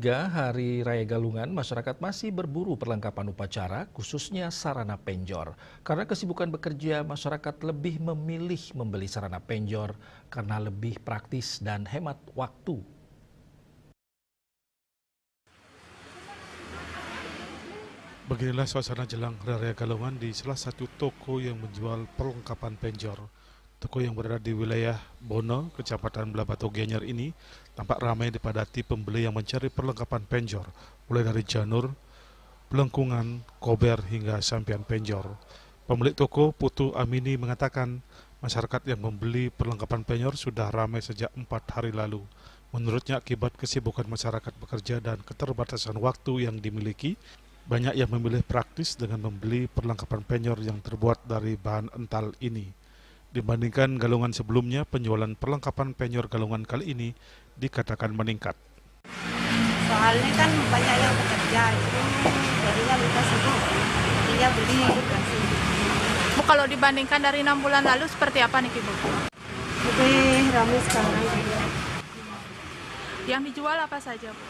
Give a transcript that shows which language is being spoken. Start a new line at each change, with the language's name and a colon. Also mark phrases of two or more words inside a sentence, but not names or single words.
Indonesian: Hari Raya Galungan, masyarakat masih berburu perlengkapan upacara, khususnya sarana penjor. Karena kesibukan bekerja, masyarakat lebih memilih membeli sarana penjor karena lebih praktis dan hemat waktu. Beginilah suasana jelang Hari Raya Galungan di salah satu toko yang menjual perlengkapan penjor. Toko yang berada di wilayah Bono, Kecamatan Belabatu Gianyar ini tampak ramai dipadati pembeli yang mencari perlengkapan penjor, mulai dari janur, pelengkungan, kober hingga sampian penjor. Pemilik toko Putu Amini mengatakan masyarakat yang membeli perlengkapan penjor sudah ramai sejak 4 hari lalu. Menurutnya akibat kesibukan masyarakat bekerja dan keterbatasan waktu yang dimiliki, banyak yang memilih praktis dengan membeli perlengkapan penjor yang terbuat dari bahan ental ini. Dibandingkan galungan sebelumnya, penjualan perlengkapan penjor galungan kali ini dikatakan meningkat. Soalnya kan banyak yang bekerja, itu jadinya lupa sibuk, jadinya beli. Bu, kalau dibandingkan dari 6 bulan lalu seperti apa nih Bu? Lebih ramai sekarang. Yang dijual apa saja Bu?